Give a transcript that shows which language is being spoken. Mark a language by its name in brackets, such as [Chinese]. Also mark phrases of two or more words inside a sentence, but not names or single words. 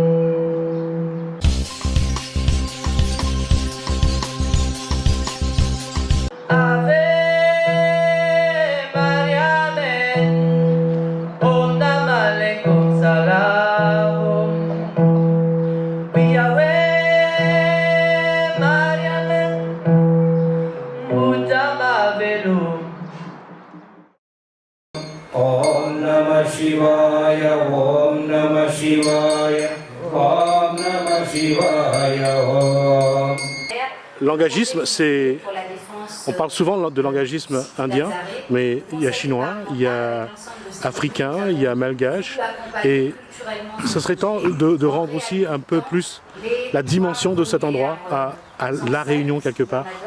[Sanskrit] Ave Maria Ben, Onda Malekot Salam, Yahweh Maria Ben, Mudama Velu. ओं नमः शिवाय, ओं नमः शिवाय, ओं नमः शिवाय, ओं. [French] L'engagisme, c'est... On parle souvent de l'engagisme indien, mais il y a chinois, il y a africain, il y a malgache, et ce serait temps de rendre aussi un peu plus la dimension de cet endroit à La Réunion quelque part.